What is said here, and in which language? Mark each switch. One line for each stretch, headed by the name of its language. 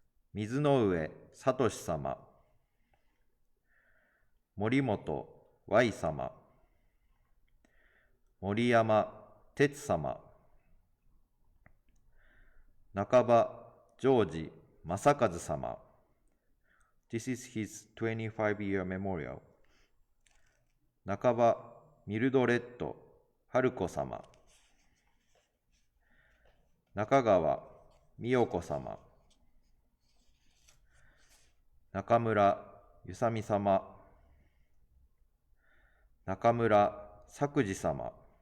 Japanese: 水上聡様、森本 Y 様、森山哲様、中場ジョージ正和様。
English: This is his 25-year memorial.
Japanese: 中場ミルドレッド春子様、中川美代子様、中村ゆさみ様、中村作治様、